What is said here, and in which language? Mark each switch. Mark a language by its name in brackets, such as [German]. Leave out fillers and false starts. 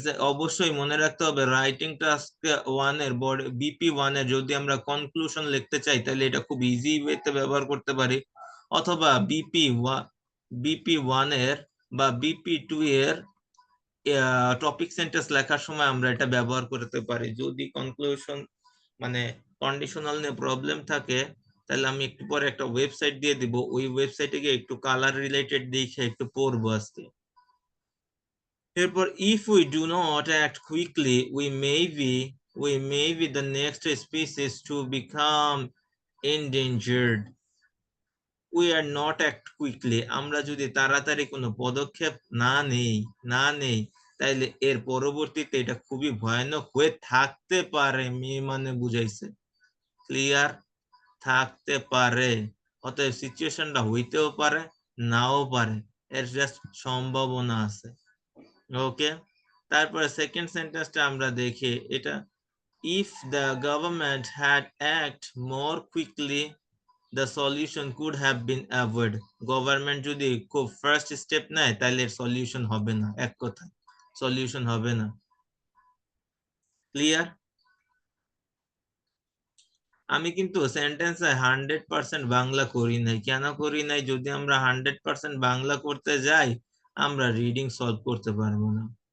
[Bangla] অবশ্যই মনে রাখতে হবে, রাইটিং টাস্ক 1 এর বিপি 1 এর যদি আমরা কনক্লুশন লিখতে চাই তাহলে এটা খুব ইজি ওয়েতে ব্যবহার করতে পারি, অথবা বিপি 1 এর বা বিপি 2 এর টপিক সেন্টেন্স লেখার সময় আমরা এটা ব্যবহার করতে পারি। যদি কনক্লুশন মানে কন্ডিশনাল নিয়ে প্রবলেম থাকে, তাহলে আমি একটু পরে একটা ওয়েবসাইট দিয়ে দিব, ওই ওয়েবসাইটে গিয়ে একটু কালার রিলেটেড দেখে একটু পড়বো আজকে। [English] এরপর if we do not act quickly, we may be the next species to become endangered. We are not act quickly, [Bangla] আমরা যদি তাড়াতাড়ি কোনো পদক্ষেপ না নেই তাইলে এর পরবর্তীতে এটা খুবই ভয়ানক হয়ে থাকতে পারে। মেয়ে মানে বুঝাইছে, ক্লিয়ার? থাকতে পারে, অতএব সিচুয়েশনটা হইতেও পারে, নাও পারে, এর জাস্ট সম্ভাবনা আছে। ওকে, তারপরে সেকেন্ড সেন্টেন্সটা আমরা দেখি, এটা [English] if the government had act more quickly the solution could have been avoided. [Bangla] Government যদি খুব ফার্স্ট স্টেপ নেয় তাহলে এর সলিউশন হবে না, এক কথা সলিউশন হবে না। ক্লিয়ার? আমি কিন্তু সেন্টেন্সে 100% বাংলা করি নাই। কেন করি নাই? যদি আমরা 100% বাংলা করতে যাই, আমরা রিডিং সলভ করতে পারবো না।